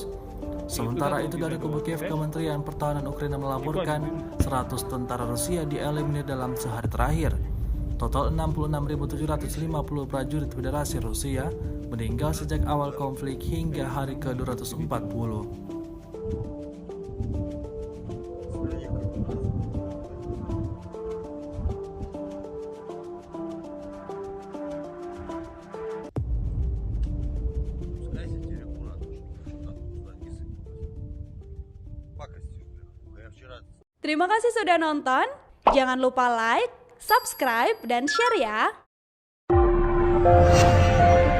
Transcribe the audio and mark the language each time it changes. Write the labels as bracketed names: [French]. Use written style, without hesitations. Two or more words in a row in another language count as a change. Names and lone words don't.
[Indonesian] Sementara itu dari kubu Kiev, Kementerian Pertahanan Ukraina melaporkan 100 tentara Rusia dieliminir dalam sehari terakhir. Total 66.750 prajurit Federasi Rusia meninggal sejak awal konflik hingga hari ke-240. [Russian] Спускайся, тебе аккуратно, чтобы так туда не сыпалось. Пакостью, бля. Я вчера... [Indonesian] Terima kasih sudah nonton. Jangan lupa like, subscribe, dan share ya.